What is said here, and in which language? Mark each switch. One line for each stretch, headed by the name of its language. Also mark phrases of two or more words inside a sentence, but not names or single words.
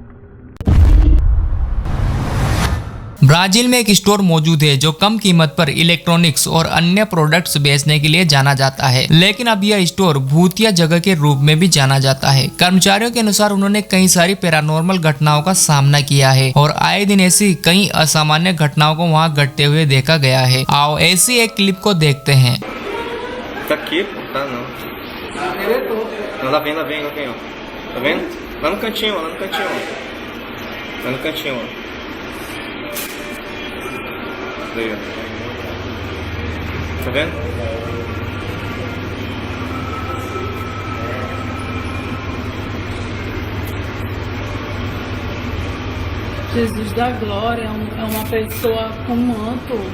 Hindi: ब्राजील में एक स्टोर मौजूद है जो कम कीमत पर इलेक्ट्रॉनिक्स और अन्य प्रोडक्ट्स बेचने के लिए जाना जाता है, लेकिन अब यह स्टोर भूतिया जगह के रूप में भी जाना जाता है। कर्मचारियों के अनुसार उन्होंने कई सारी पैरानॉर्मल घटनाओं का सामना किया है और आए दिन ऐसी कई असामान्य घटनाओं को वहां घटते हुए देखा गया है। आओ ऐसी एक क्लिप को देखते हैं।
Portuguese: Tá vendo? Lá no cantinho, lá no cantinho. Lá no cantinho, ó. Daí, ó. Tá vendo? Jesus da glória, é uma pessoa com manto.